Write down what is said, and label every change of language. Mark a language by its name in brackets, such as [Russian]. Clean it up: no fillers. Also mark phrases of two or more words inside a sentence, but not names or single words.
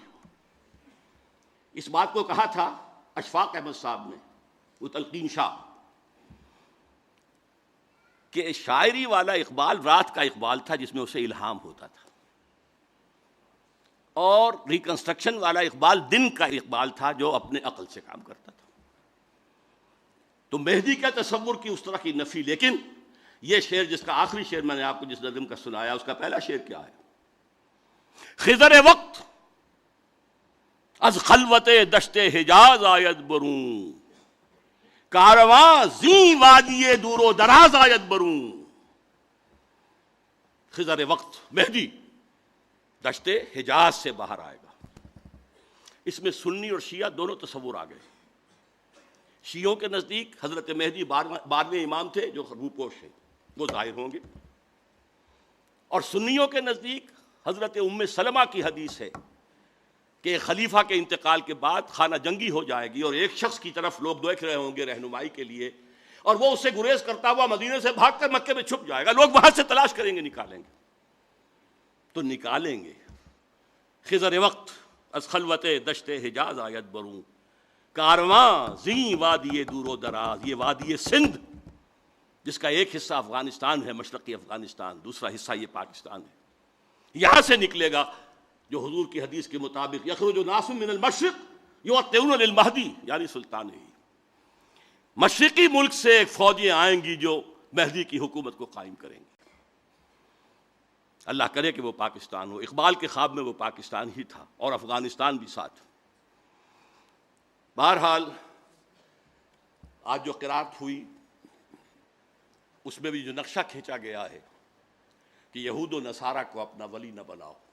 [Urdu] اس بات کو کہا تھا اشفاق احمد صاحب نے، وہ تلقین شاہ، کہ شاعری والا اقبال رات کا اقبال تھا جس میں اسے الہام ہوتا تھا، اور ریکنسٹرکشن والا اقبال دن کا اقبال تھا جو اپنے عقل سے کام کرتا تھا. تو مہدی کا تصور کی اس طرح کی نفی. لیکن یہ شعر جس کا آخری شعر میں نے آپ کو جس نظم کا سنایا، اس کا پہلا شعر کیا ہے؟ [Persian] خضر وقت از خلوت دشت حجاز آید برون، کارواں زیں وادی دور و دراز آید برون. [Urdu] خضر وقت مہدی دشت حجاز سے باہر آئے گا. اس میں سنی اور شیعہ دونوں تصور آ گئے. شیعوں کے نزدیک حضرت مہدی 12ویں امام تھے جو روپوش ہیں، وہ ظاہر ہوں گے. اور سنیوں کے نزدیک حضرت ام سلمہ کی حدیث ہے کہ خلیفہ کے انتقال کے بعد خانہ جنگی ہو جائے گی، اور ایک شخص کی طرف لوگ دیکھ رہے ہوں گے رہنمائی کے لیے، اور وہ اس سے گریز کرتا ہوا مدینے سے بھاگ کر مکے میں چھپ جائے گا. لوگ وہاں سے تلاش کریں گے، نکالیں گے تو نکالیں گے. [Persian] خضر وقت از خلوت دشت حجاز آید برون، کارواں زیں وادی دور و دراز. [Urdu] یہ وادی سندھ جس کا ایک حصہ افغانستان ہے، مشرقی افغانستان، دوسرا حصہ یہ پاکستان ہے، یہاں سے نکلے گا جو حضور کی حدیث کے مطابق [Arabic] یخرج ناس من المشرق یوطئون للمہدی، [Urdu] یعنی سلطان ہی. مشرقی ملک سے ایک فوجیں آئیں گی جو مہدی کی حکومت کو قائم کریں گی. اللہ کرے کہ وہ پاکستان ہو. اقبال کے خواب میں وہ پاکستان ہی تھا، اور افغانستان بھی ساتھ. بہرحال آج جو قرات ہوئی اس میں بھی جو نقشہ کھینچا گیا ہے کہ یہود و نصارہ کو اپنا ولی نہ بناؤ۔